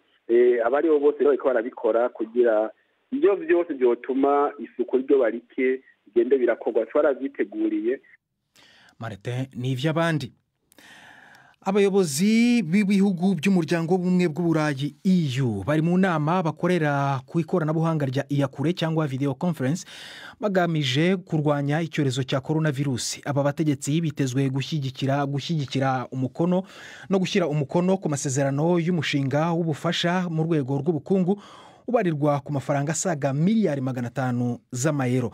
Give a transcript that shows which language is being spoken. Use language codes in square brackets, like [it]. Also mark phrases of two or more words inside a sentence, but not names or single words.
[rn] Abari bo bose rero bariko barabikora kugira ibyo byose byotuma isuku ryo barike igende birakorwa, twaravyiteguriye. [rw] Martin ni ivy'abandi. Abayobozi b'ibihugu by'umuryango w'ubumwe bw'Uburayi EU bari mu nama bakorera ku ikoranabuhanga rya iyakure cyangwa [en] video conference [rw] bagamije kurwanya icyorezo cya coronavirus. Aba bategetsi bitezwe gushyigikira umukono no gushyira umukono ku masezerano y'umushinga w'ubufasha mu rwego rw'ubukungu ubarirwa ku mafaranga asaga miliyari 500 z'amayero.